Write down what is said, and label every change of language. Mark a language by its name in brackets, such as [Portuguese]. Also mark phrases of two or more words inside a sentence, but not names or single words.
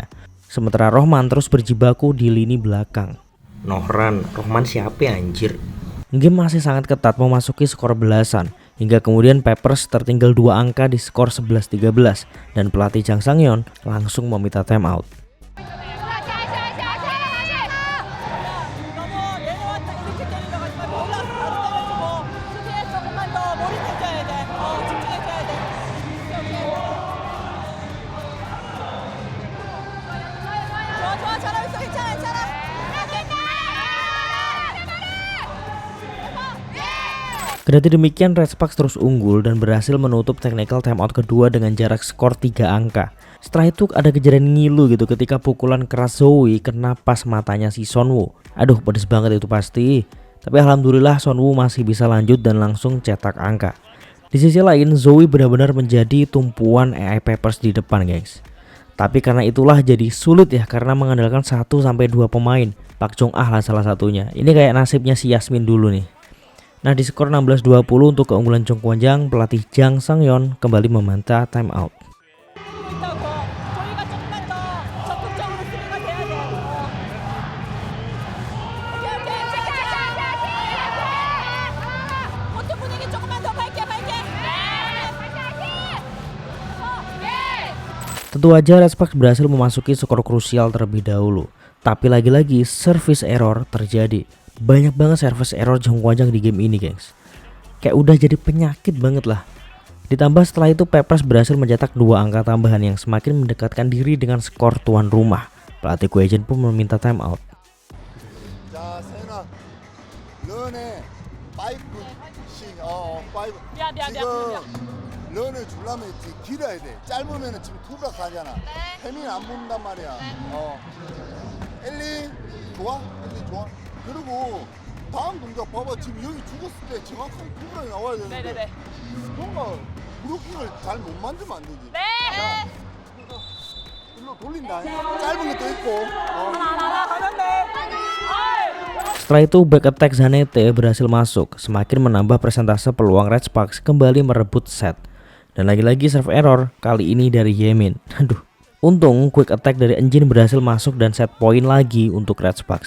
[Indonesian] Sementara Rohman terus berjibaku di lini belakang. Nohran, Rohman siapa ya anjir? Game masih sangat ketat memasuki skor belasan. Hingga kemudian Peppers tertinggal 2 angka di skor 11-13 dan pelatih Jang Sang-yeon langsung meminta timeout. [Korean] 너무 내려왔다 이렇게 때리려고 하지 말고 올라와서 바로 때려주고 수비에 조금만 더 몰입해줘야 돼. 집중해줘야 돼. 좋아 잘하고 있어. 괜찮아. [Indonesian] Kendati demikian, Red Sparks terus unggul dan berhasil menutup [English] technical timeout [Indonesian] kedua dengan jarak skor 3 angka. Setelah itu ada kejadian ngilu gitu ketika pukulan keras Zoe kena pas matanya si Sonwoo. Aduh, pedes banget itu pasti. Tapi alhamdulillah Sonwoo masih bisa lanjut dan langsung cetak angka. Di sisi lain, Zoe benar-benar menjadi tumpuan AI Peppers di depan, guys. Tapi karena itulah jadi sulit ya karena mengandalkan 1-2 pemain. Pak Jong Ah lah salah satunya. Ini kayak nasibnya si Yasmin dulu nih. Nah, di skor 16-20 untuk keunggulan Jong Kwon-jang, pelatih Jang Sang-yeon kembali meminta timeout. [Korean] 있다고 저희가 조금만 더 적극적으로 수비가 돼야 돼. 오케이. 코트 분위기 조금만 더 밝게. [Indonesian] Tentu aja Red Sparks berhasil memasuki skor krusial terlebih dahulu. Tapi lagi-lagi [English] service error [Indonesian] terjadi. Banyak banget [English] service error [Indonesian] Jong Kwon-jang di game ini, gengs. Kayak udah jadi penyakit banget lah. Ditambah setelah itu Peppers berhasil mencetak 2 angka tambahan yang semakin mendekatkan diri dengan skor tuan rumah. Pelatih Kwejen pun meminta timeout. [Korean] 자, 세나, 런에 파이브씩, 파이브. 미안. 지금 런을 주려면 지금 길어야 돼. 짧으면은 지금 투가 가잖아. 혜민 안 붙는단 말이야. 엘리 좋아? 그리고 다음 동작 봐봐. 지금 여기 죽었을 때 정확하게 투가 나와야 되는데. 네네네. 뭔가 브로킹을 잘 못 만들면 안 되지. 네. 일로 돌린다. 짧은 것도 있고. 하나 가는데. [Indonesian] Setelah itu [English] back attack [Indonesian] Janete berhasil masuk, semakin menambah persentase peluang Red Sparks kembali merebut set. Dan lagi-lagi [English] serve error, [Indonesian] kali ini dari Yemin. Aduh, untung [English] quick attack [Indonesian] dari Engine berhasil masuk dan [English] set point [Indonesian] lagi untuk Red Sparks.